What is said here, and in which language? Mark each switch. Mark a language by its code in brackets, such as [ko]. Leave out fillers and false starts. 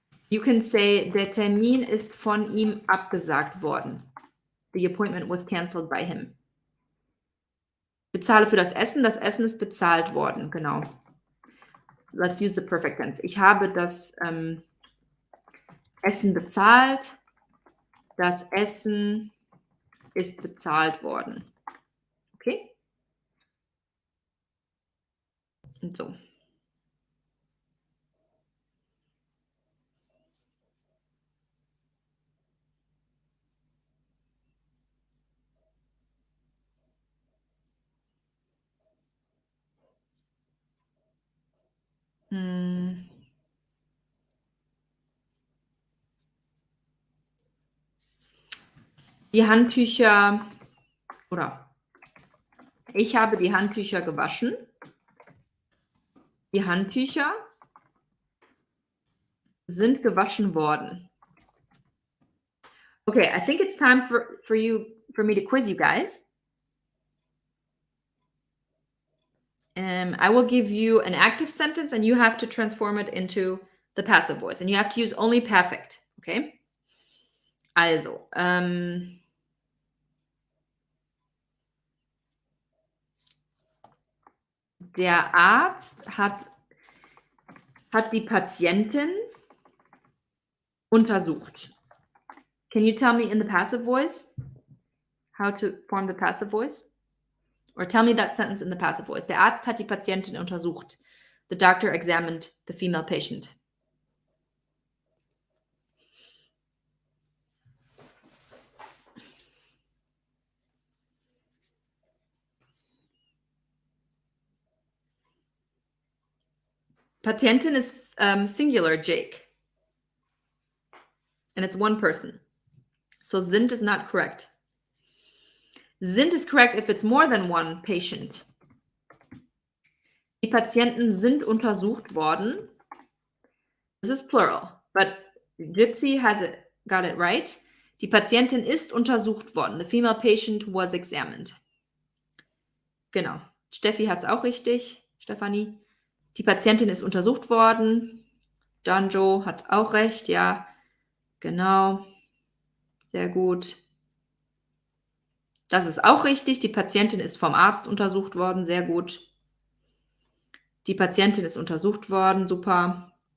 [en] You can say, [de] der Termin ist von ihm abgesagt worden. [en] The appointment was canceled by him. [de] Bezahle für das Essen. Das Essen ist bezahlt worden. Genau. [en] Let's use the perfect tense. [de] Ich habe das Essen bezahlt. Das Essen ist bezahlt worden. Okay? Und so. Die Handtücher, oder ich habe die Handtücher gewaschen. Die Handtücher sind gewaschen worden. [en] Okay, I think it's time for me to quiz you guys. I will give you an active sentence and you have to transform it into the passive voice. And you have to use only perfect, okay? [de] Also, der Arzt hat die Patientin untersucht. [en] Can you tell me in the passive voice how to form the passive voice? Or tell me that sentence in the passive voice. [de] Der Arzt hat die Patientin untersucht. [en] The doctor examined the female patient. Patientin is singular, Jake. And it's one person. So sind is not correct. Sind is correct if it's more than one patient. [de] Die Patienten sind untersucht worden. [en] This is plural, but Gypsy got it right. [de] Die Patientin ist untersucht worden. [en] The female patient was examined. [de] Genau. Steffi hat es auch richtig. Stefanie. Die Patientin ist untersucht worden. Danjo hat auch recht, ja. Genau. Sehr gut. Das ist auch richtig. Die Patientin ist vom Arzt untersucht worden. Sehr gut. Die Patientin ist untersucht worden. Super.